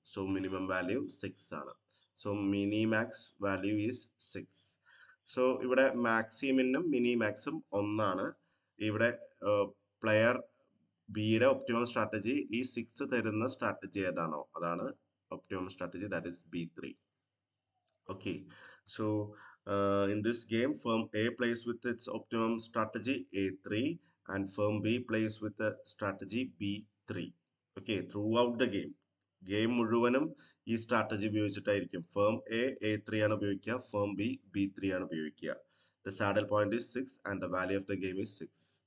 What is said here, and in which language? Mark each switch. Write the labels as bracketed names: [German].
[English] So minimum value 6 ആണ്. So minimax value is 6. [Malayalam] So ഇവിടെ മാക്സിമിനും മിനിമാക്സും ഒന്നാണ്. ഇവിടെ പ്ലെയർ ബിയുടെ ഒപ്റ്റിമം സ്ട്രാറ്റജി ഈ 6 തരുന്ന സ്ട്രാറ്റജി ഏതാണോ അതാണ് [English] optimum strategy, that is B3. Okay, so in this game firm A plays with its optimum strategy A3 and firm B plays with the strategy B3. Okay, throughout the game [Malayalam] മുഴുവനും ഈ strategy ഉപയോഗിച്ചിട്ടായിരിക്കും. Firm A3 ആണ് ഉപയോഗിക്കുക, firm B3 ആണ് ഉപയോഗിക്കുക. [English] The saddle point is 6 and the value of the game is 6.